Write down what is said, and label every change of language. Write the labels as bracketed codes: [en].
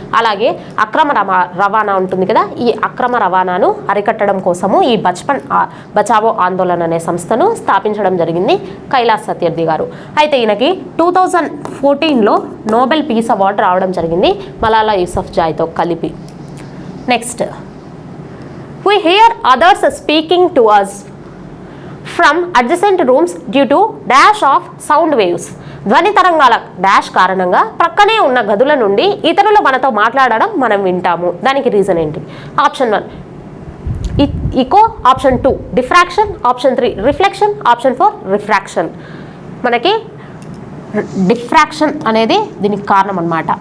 [te] అలాగే అక్రమ రవాణా ఉంటుంది కదా, ఈ అక్రమ రవాణాను అరికట్టడం కోసము ఈ బచ్పన్ బచావో ఆందోళన్ అనే సంస్థను స్థాపించడం జరిగింది కైలాస్ సత్యర్థి గారు. అయితే ఈయనకి 2014లో నోబెల్ పీస్ అవార్డు రావడం జరిగింది మలాలా యూసఫ్జాయ్తో కలిపి. [en] Next, we hear others speaking to us from adjacent rooms due to dash of sound waves. [te] ధ్వని తరంగాల డాష్ కారణంగా ప్రక్కనే ఉన్న గదుల నుండి ఇతరులు మనతో మాట్లాడడం మనం వింటాము. దానికి రీజన్ ఏంటి? ఆప్షన్ 1 ఇకో, option 2 diffraction, option 3 reflection, option 4 refraction. మనకి డిఫ్రాక్షన్ అనేది దీనికి కారణం అనమాట.